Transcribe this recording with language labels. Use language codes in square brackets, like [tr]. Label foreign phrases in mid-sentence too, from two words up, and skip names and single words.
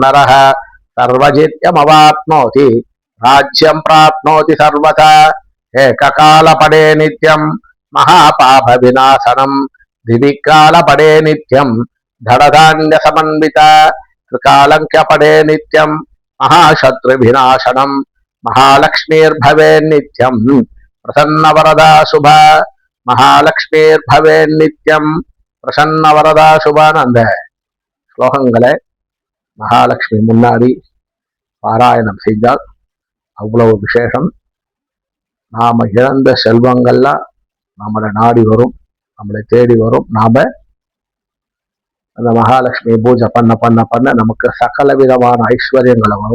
[sa] नरः सर्वजित्यमवाप्नोति राज्यं प्राप्नोति सर्वथा एककाल पठे नित्यं महापाप विनाशनं द्विकाल पठे नित्यं धड़धान्य समन्विता त्रिकालंक्य पठे नित्यं महाशत्रु विनाशनं महालक्ष्मीर्भवेन्नित्यं प्रसन्न वरदा शुभा महालक्ष्मीर्भवेन्नित्यं प्रसन्न वरदा शुभानंद [ta] ஸ்லோகங்களை மகாலட்சுமி முன்னாடி பாராயணம் செய்தால் அவ்வளவு விசேஷம். நாம இழந்த செல்வங்கள்லாம் நம்மளை நாடி வரும், நம்மளை தேடி வரும். நாம அந்த மகாலட்சுமி பூஜை பண்ண பண்ண பண்ண நமக்கு சகல விதமான ஐஸ்வர்யங்களை வரும்.